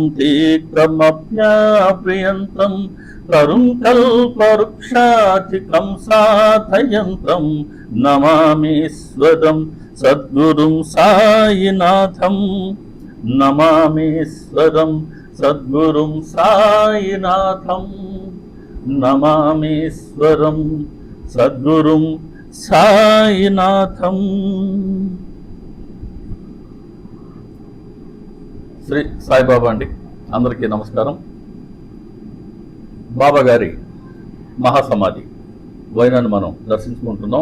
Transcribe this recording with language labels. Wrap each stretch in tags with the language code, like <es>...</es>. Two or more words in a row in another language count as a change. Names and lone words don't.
<sa>तीक्रमप्याप्रियन्तं तरुं कल्पवृक्षाधिकं साधयन्तं नमामीश्वरं सद्गुरुं साईनाथं नमामीश्वरं सद्गुरुं साईनाथं नमामीश्वरं सद्गुरुं సాయినాథం।</sa> <te>శ్రీ సాయిబాబా అండి, అందరికీ నమస్కారం। బాబా గారి మహాసమాధి వైనాన్ని మనం దర్శించుకుంటున్నాం।</te>